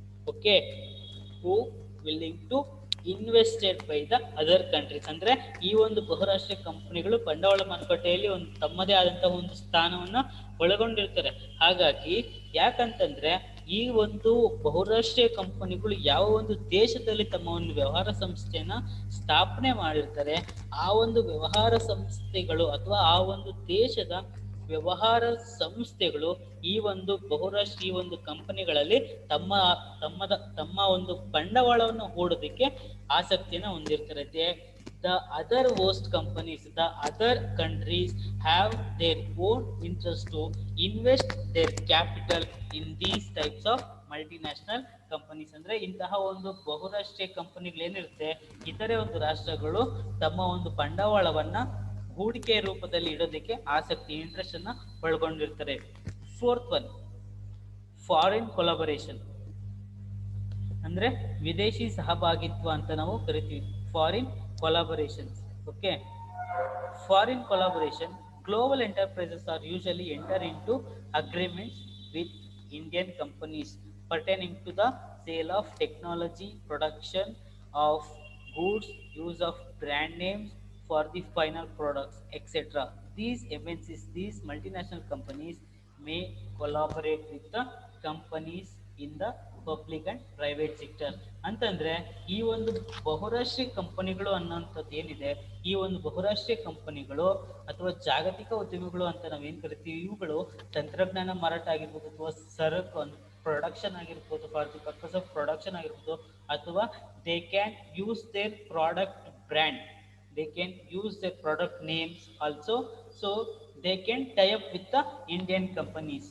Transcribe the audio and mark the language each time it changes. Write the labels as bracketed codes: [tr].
[en] Okay, who willing to invested by the other countries. [kn] ಅಂದ್ರೆ ಈ ಒಂದು ಬಹುರಾಷ್ಟ್ರೀಯ ಕಂಪನಿಗಳು ಬಂಡವಾಳ ಮಾರುಕಟ್ಟೆಯಲ್ಲಿ ಒಂದು ತಮ್ಮದೇ ಆದಂತಹ ಒಂದು ಸ್ಥಾನವನ್ನ ಒಳಗೊಂಡಿರ್ತಾರೆ. ಹಾಗಾಗಿ ಯಾಕಂತಂದ್ರೆ ಈ ಒಂದು ಬಹುರಾಷ್ಟ್ರೀಯ ಕಂಪನಿಗಳು ಯಾವ ಒಂದು ದೇಶದಲ್ಲಿ ತಮ್ಮ ಒಂದು ವ್ಯವಹಾರ ಸಂಸ್ಥೆಯನ್ನ ಸ್ಥಾಪನೆ ಮಾಡಿರ್ತಾರೆ, ಆ ಒಂದು ವ್ಯವಹಾರ ಸಂಸ್ಥೆಗಳು ಅಥವಾ ಆ ಒಂದು ದೇಶದ ವ್ಯವಹಾರ ಸಂಸ್ಥೆಗಳು ಈ ಒಂದು ಬಹುರಾಷ್ಟ್ರೀಯ ಒಂದು ಕಂಪನಿಗಳಲ್ಲಿ ತಮ್ಮ ಒಂದು ಬಂಡವಾಳವನ್ನು ಹೂಡೋದಕ್ಕೆ ಆಸಕ್ತಿಯನ್ನು ಹೊಂದಿರ್ತಾರೆ. [en] The other host companies, the other countries have their own interest to invest their capital in these types of multinational companies. [kn] ಅಂದ್ರೆ ಇಂತಹ ಒಂದು ಬಹುರಾಷ್ಟ್ರೀಯ ಕಂಪನಿಗಳು ಏನಿರುತ್ತೆ, ಇತರೆ ಒಂದು ರಾಷ್ಟ್ರಗಳು ತಮ್ಮ ಒಂದು ಬಂಡವಾಳವನ್ನ ಹೂಡಿಕೆ ರೂಪದಲ್ಲಿ ಇಡೋದಕ್ಕೆ ಇಂಟ್ರೆಸ್ಟ್ ಅನ್ನ ಒಳಗೊಂಡಿರ್ತಾರೆ. [en] fourth one, foreign collaboration [kn] ಅಂದ್ರೆ ವಿದೇಶಿ ಸಹಭಾಗಿತ್ವ ಅಂತ ನಾವು ಕರಿತೀವಿ. [en] Foreign collaborations. Okay, foreign collaboration, global enterprises are usually enter into agreements with Indian companies pertaining to the sale of technology, production of goods, use of brand names for the final products, etc. these MNCs, these multinational companies may collaborate with the companies in the public and private sector. [kn] ಅಂತಂದರೆ ಈ ಒಂದು ಬಹುರಾಷ್ಟ್ರೀಯ ಕಂಪನಿಗಳು ಅನ್ನೋಂಥದ್ದು ಏನಿದೆ, ಈ ಒಂದು ಬಹುರಾಷ್ಟ್ರೀಯ ಕಂಪನಿಗಳು ಅಥವಾ ಜಾಗತಿಕ ಉದ್ಯಮಿಗಳು ಅಂತ ನಾವೇನು ಕರಿತೀವಿ, ಇವುಗಳು ತಂತ್ರಜ್ಞಾನ ಮಾರಾಟ ಆಗಿರ್ಬೋದು ಅಥವಾ ಸರಕು ಪ್ರೊಡಕ್ಷನ್ ಆಗಿರ್ಬೋದು, [en] for the purpose of production [kn] ಆಗಿರ್ಬೋದು, ಅಥವಾ [en] They can use their product brand, they can use their product names also, so they can tie up with the Indian companies.